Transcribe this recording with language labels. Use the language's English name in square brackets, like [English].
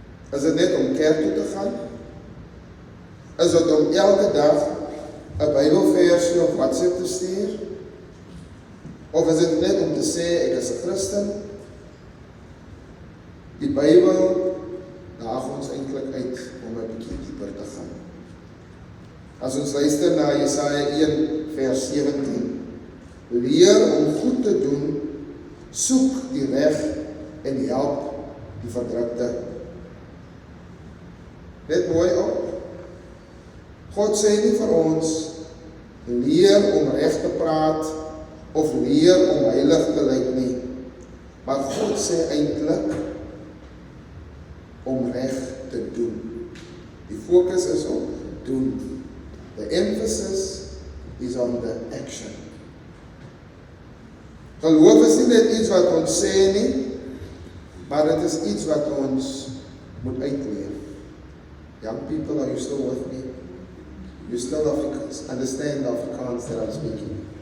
[Afrikaans] Is dit net om kerk toe te gaan? Is dit om elke dag 'n Bybelversie op WhatsApp te stuur? Of is dit net om te sê, ek is 'n Christen? Die Bybel daag ons eintlik uit om 'n bietjie dieper te gaan. As ons luister na Jesaja 1 vers 17, leer om goed te doen, soek die reg en help die verdrukte. Let mooi op. God sê nie vir ons, leer om reg te praat, of leer om heilig te lyk nie. Maar God sê eintlik, om reg te doen. Die fokus is op doen. [English] The emphasis is on the action. [Afrikaans] Geloof is nie net iets wat ons sê nie, maar dit is iets wat ons moet uitleef. [English] Young people, are you still with me? You still understand the Afrikaans that I'm speaking.